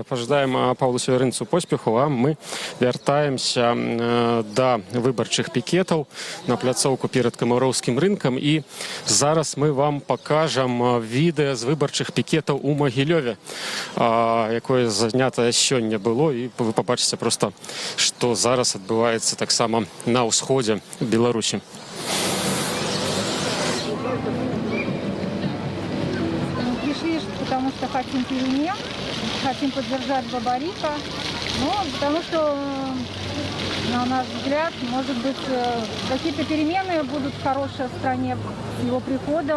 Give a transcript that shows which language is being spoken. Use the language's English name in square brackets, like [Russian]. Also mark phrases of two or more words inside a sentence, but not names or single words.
[Belarusian] Пажадаем Паўлу Северынцу поспеху, а мы вяртаемся да выбарчых пікетаў на пляцоўку перад камароўскім рынкам, і зараз мы вам пакажам відэа з выбарчых пікетаў у Магілёве, якое занятае сёння было, і вы пабачыце проста, што зараз адбываецца таксама на ўсходзе Беларусі. [Russian] Потому что хотим перемен, хотим поддержать Бабарика, но потому что, на наш взгляд, может быть, какие-то перемены будут хорошие в стране с его приходом.